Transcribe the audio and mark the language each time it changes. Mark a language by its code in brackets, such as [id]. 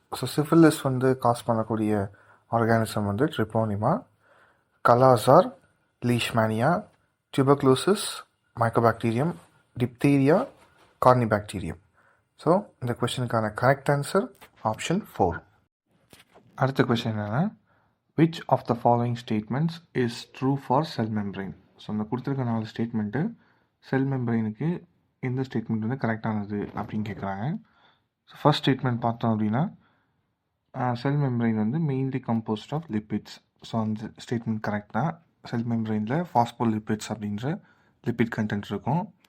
[ta] So syphilis வந்து cos பண்ணக்கூடிய organism வந்து ட்ரிப்போனிமா, கலாசார், Leishmania, tuberculosis, mycobacterium, diphtheria, corynebacterium. So இந்த கொஷனுக்கான கரெக்ட் ஆன்சர் ஆப்ஷன் 4. அடுத்த கொஷின் என்னென்னா, [en] which of the following statements is true for cell membrane? [ta] So இந்த கொடுத்துருக்க 4 statement செல் மெம்பரைனுக்கு எந்த ஸ்டேட்மெண்ட் வந்து கரெக்டானது அப்படின்னு கேட்குறாங்க. ஸோ ஃபர்ஸ்ட் ஸ்டேட்மெண்ட் பார்த்தோம் அப்படின்னா, செல் மெம்பரைன் வந்து mainly composed of lipids. So அந்த ஸ்டேட்மெண்ட் கரெக்ட் தான். செல் மெம்பரைனில் ஃபாஸ்போலிப்பிட்ஸ் அப்படின்ற லிப்பிட் கண்டென்ட் இருக்கும்.